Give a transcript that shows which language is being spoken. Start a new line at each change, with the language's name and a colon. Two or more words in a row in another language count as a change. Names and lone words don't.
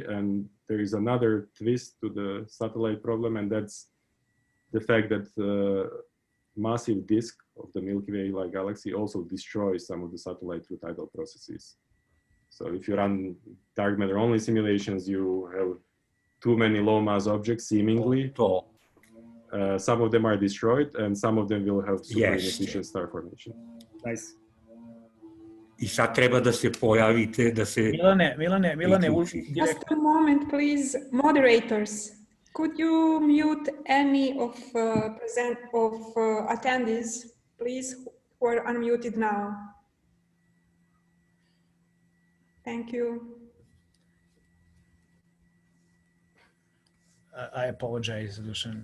English: And there is another twist to the satellite problem, and that's the fact that the massive disk of the Milky Way-like galaxy also destroys some of the satellite through tidal processes. So if you run dark matter-only simulations, you have too many low-mass objects, seemingly. Some of them are destroyed, and some of them will have super inefficient star formation. Nice.
Serbian: I sad treba da se pojavite, da se... Milane,
English: just a moment, please. Moderators, could you mute any of attendees, please, who are unmuted now? Thank you. I apologize, Dusan.